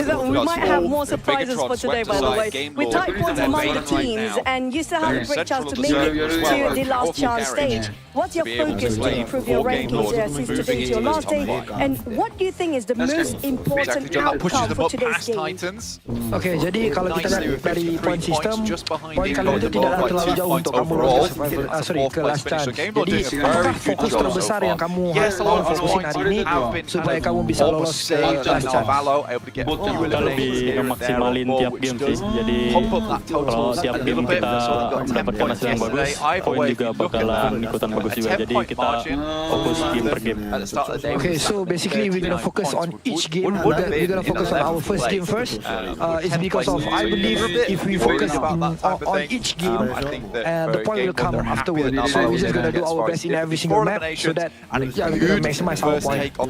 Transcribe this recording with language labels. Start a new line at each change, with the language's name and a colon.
English: We might have more surprises for today, by the way. With tight points among the teams, and you still have a great chance to make it to the last chance stage. What's your focus to improve your rankings since today's your last day? And what do you think is the most important outcome for today's game?
Indonesian: Okay, jadi kalau kita lihat dari point system, point kalian itu tidaklah terlalu jauh untuk kamu lolos ke last chance. Jadi apakah fokus terbesar yang kamu harus fokusin hari ini supaya kamu bisa lolos ke last chance? Kita lebih memaksimalin tiap game sih. Jadi kalau tiap game kita mendapatkan hasil yang bagus, poin juga bakalan ikutan bagus juga. Jadi kita fokus game per game.
English: Okay, so basically we're gonna focus on each game. We're gonna focus on our first game first. It's because of I believe if we focus on each game, the point will come afterwards. So we're just gonna do our best in every single map so that we're gonna maximize our point.